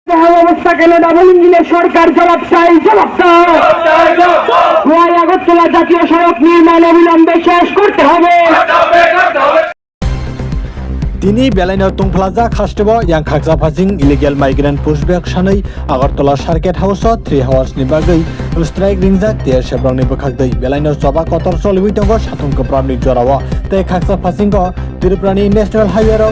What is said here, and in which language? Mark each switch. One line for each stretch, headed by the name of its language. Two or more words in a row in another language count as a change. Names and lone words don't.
Bangla: অবস্থা কেন ডাবল ইঞ্জিনের সরকার জবাব চাই, জবাব চাই। খোয়াই আগরতলা জাতীয় সড়ক নির্মাণ অবিলম্বে শেষ করতে হবে।
Kok Borok: Dini Belaino Tungplaza Kastebo yang Kaksa Pazing
English: illegal migrant pushback
Kok Borok: Shanai Agartala Sharket House
English: 3 hours
Kok Borok: ni bagai strike ringzak dia Shebrang ni Bakagdai Belaino Soba Kotor Solwitongo Shatung Kapramni Jorawa te Kaksa Pazingo Tiruprani
English: National Highway Road